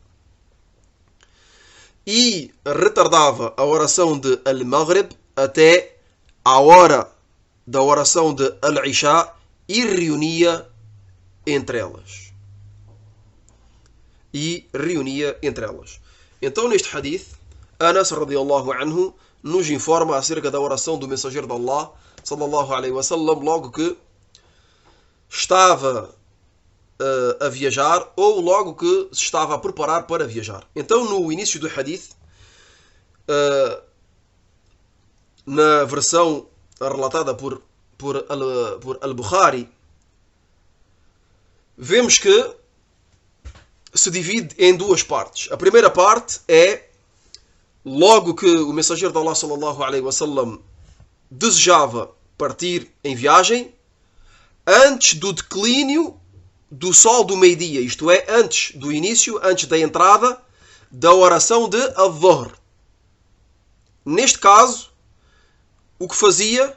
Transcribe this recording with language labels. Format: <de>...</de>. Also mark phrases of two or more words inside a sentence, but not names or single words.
<pt>E retardava a oração de Al-Maghrib até a hora da oração de Al-Isha e reunia entre elas. Então, neste hadith, Anas</pt> <ar>رضي الله عنه</ar> <pt>nos informa acerca da oração do mensageiro de Allah</pt> <ar>صلى الله عليه وسلم</ar> <pt>logo que estava a viajar ou logo que se estava a preparar para viajar. Então, no início do hadith, na versão relatada por Al-Bukhari, vemos que se divide em duas partes. A primeira parte é logo que o mensageiro de Allah</pt> <ar>صلى الله عليه وسلم</ar> <pt>desejava partir em viagem, antes do declínio do sol do meio-dia, isto é, antes do início, antes da entrada da oração de Adh-Dhuhr. Neste caso, o que fazia?</pt>